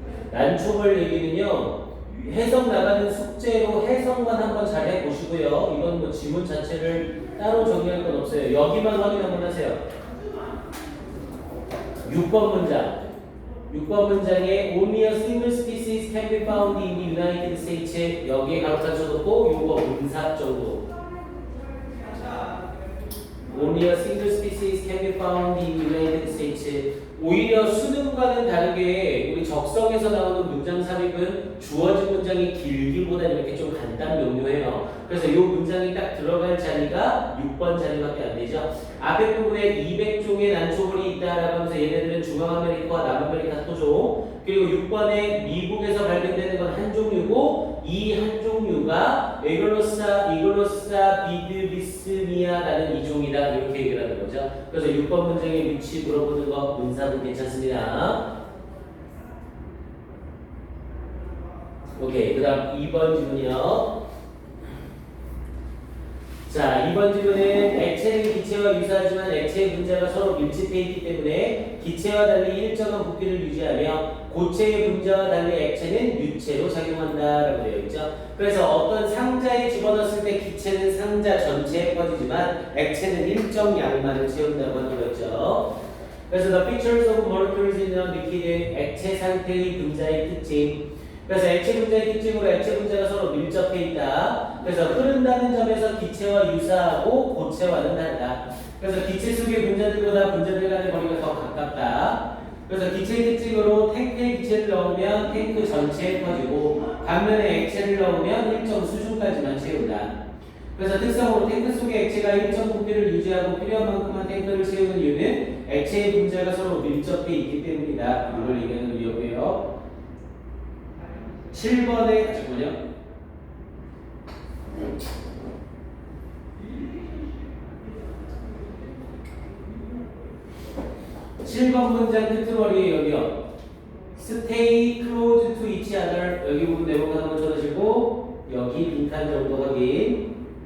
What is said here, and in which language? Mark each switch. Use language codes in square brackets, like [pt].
[ko] 난초벌 얘기는요 해석 나가는 숙제로 해석만 한번 잘 해보시고요. 이건 뭐 지문 자체를 따로 정리할 건 없어요. 여기만 확인 한번 하세요. [en] 6번 문장에 only a single species can be found in the United States 여기에 가로다 쳐놓고 요거 문사 정도. Only a single species can be found in the United States [ko] 오히려 수능과는 다르게 우리 적성에서 나오는 문장 삽입은 주어진 문장이 길기보다는 이렇게 좀 간단 명료해요. 그래서 이 문장이 딱 들어갈 자리가 6번 자리밖에 안 되죠. 앞에 부분에 200종의 난초벌이 있다라고 하면서 얘네들은 중앙아메리카와 남아메리카 토종, 그리고 6번에 미국에서 발견되는 건 한 종류고 이 한 종류가 이글로사 비드비스미아라는 이종이다 이렇게 얘기를 하는 거죠. 그래서 6번 문장의 위치 물어보는 거 문사도 괜찮습니다. 오케이, 그 다음 2번 질문이요. 자, 2번 질문은 액체는 기체와 유사하지만 액체의 분자가 서로 밀집해 있기 때문에 기체와 달리 일정한 부피를 유지하며 고체의 분자와 달리 액체는 유체로 작용한다라고 되어 있죠. 그래서 어떤 상자에 집어넣었을 때 기체는 상자 전체에 퍼지지만 액체는 일정 양만을 채운다고 하는 거였죠. [en] 그래서 the pictures of molecules in a liquid, 액체 상태의 분자의 특징. [ko] 그래서 액체 분자의 특징으로 액체 분자가 서로 밀접해 있다. 그래서 흐른다는 점에서 기체와 유사하고 고체와는 다르다. 그래서 기체 속의 분자들보다 분자들 간의 거리가 더 가깝다. 그래서 기체의 특징으로 탱크에 기체를 넣으면 탱크 전체에 퍼지고 반면에 액체를 넣으면 일정 수준까지만 채운다. 그래서 특성으로 탱크 속의 액체가 일정 부피를 유지하고 필요한 만큼만 탱크를 채우는 이유는 액체의 분자가 서로 밀접해 있기 때문이다. 이걸 얘기하는 의미였고요. 7번에 잠깐만요. 7번 문장 끄트머리 여기요. [en] Stay close to each other. [ko] 여기 부분 내용 하나만 쳐주시고 여기 빈칸 정도 확인.